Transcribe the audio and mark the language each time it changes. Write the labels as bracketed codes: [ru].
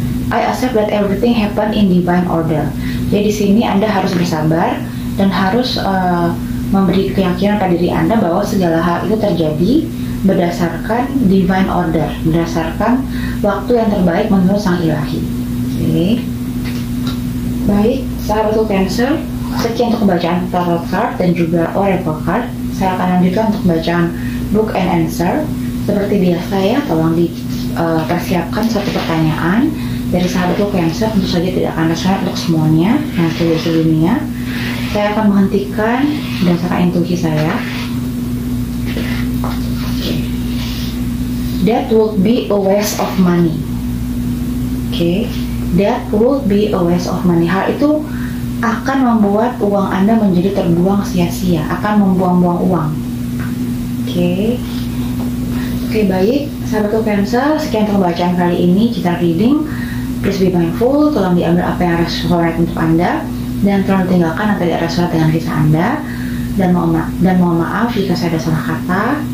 [en] I accept that everything happen in divine order. [id] Jadi di sini Anda harus bersabar dan harus memberi keyakinan pada diri Anda bahwa segala hal itu terjadi berdasarkan divine order, berdasarkan waktu yang terbaik menurut Sang Ilahi. Oke. Baik, sahabatku Cancer, sekian untuk pembacaan tarot card dan juga oracle card. Saya akan lanjutkan untuk pembacaan book and answer. Seperti biasa ya, tolong dipersiapkan satu pertanyaan dari sahabatku Cancer. Tentu saja tidak akan resonan untuk semuanya yang seluruh dunia. Saya akan menghentikan berdasarkan intuisi saya. [en] That would be a waste of money. That would be a waste of money. [id] Hal itu akan membuat uang Anda menjadi terbuang sia-sia, akan membuang-buang uang. Oke, baik, sahabatku Cancer, sekian untuk pembacaan kali ini, Citra Reading. [en] Please be mindful, [id] tolong diambil apa yang resonate untuk Anda, dan tolong tinggalkan apa yang tidak resonate dengan kisah Anda, dan mohon maaf jika saya ada salah kata.